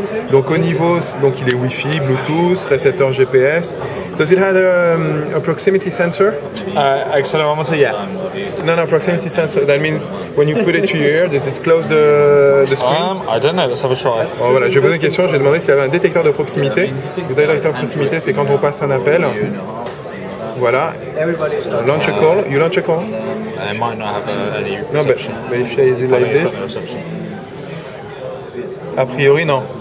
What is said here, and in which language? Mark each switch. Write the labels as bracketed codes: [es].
[fr] Donc au niveau, donc il est Wi-Fi, Bluetooth, récepteur GPS. [en] Does it have a proximity sensor? Accelerometer, yeah. No, proximity sensor. That means when you put it to your ear, does it close the screen? I don't know. Let's have a try. [fr] Bon, voilà, je vais poser une question. J'ai demandé s'il y avait un détecteur de proximité. Le détecteur de proximité, c'est quand on passe un appel. [en] Voilà. Launch a call. You launch a call? It might not have any No, but if I do like this. [fr] A priori, non.